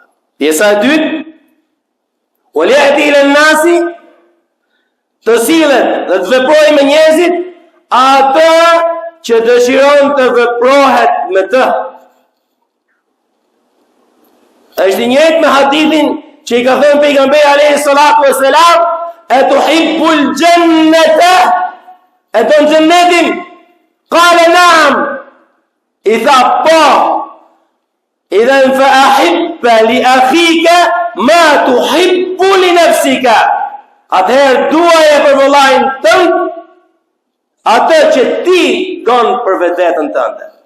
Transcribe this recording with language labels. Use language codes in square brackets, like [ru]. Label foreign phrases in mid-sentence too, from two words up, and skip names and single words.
[sq] Pjesa e dytë, [ar] وليأت إلى الناس, [sq] të sillet dhe të veprojë me njerëzit atë që dëshiron të veprohet me të. Është i njëjtë me hadithin që i ka thënë pejgamberi [ar] عليه الصلاة والسلام, [sq] e [ar] تحب الجنة, [sq] e don xhennetin? [ar] قال نعم. [sq] I tha po. [ar] إذن فأحب لأخيك ما تحب لنفسك. [sq] Atëherë duaje për vëllain tënd atë që ti don për vetveten tënde.